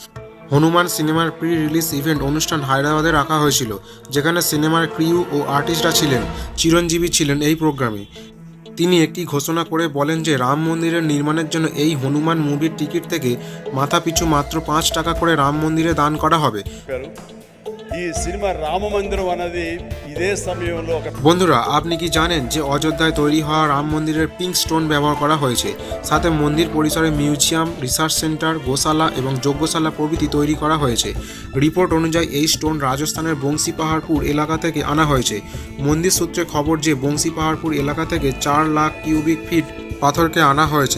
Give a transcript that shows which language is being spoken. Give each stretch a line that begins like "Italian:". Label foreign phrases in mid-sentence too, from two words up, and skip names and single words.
Bangla: হনুমান সিনেমার
English: pre release event
Bangla: অনুষ্ঠান হায়দ্রাবাদে রাখা হয়েছিল, যেখানে সিনেমার ক্রিউ ও আর্টিস্টরা ছিলেন। চিরঞ্জীবী ছিলেন এই প্রোগ্রামে। তিনি একটি ঘোষণা করে বলেন যে রাম মন্দিরের নির্মাণের জন্য এই হনুমান মুভির টিকিট থেকে মাথা পিছু মাত্র 5 টাকা করে রাম মন্দিরে দান করা হবে।
Telugu: ఈ సినిమా రామ మందిరం అన్నది ఇదే సమయంలో
Bangla: বন্ধুরা, আপনি কি জানেন যে অযোধ্যায় তৈরি হওয়া রাম মন্দিরের
English: pink stone
Bangla: ব্যবহার করা হয়েছে? সাথে মন্দির পরিসরে মিউজিয়াম,
English: research centre,
Bangla: গোশালা এবং যজ্ঞশালা প্রভৃতি তৈরি করা হয়েছে। রিপোর্ট অনুযায়ী এই স্টোন রাজস্থানের বংশী পাহাড়পুর এলাকা থেকে আনা হয়েছে। মন্দির সূত্রে খবর যে বংশী পাহাড়পুর এলাকা থেকে 4 লাখ
English: cubic feet
Bangla: পাথরকে আনা হয়েছে।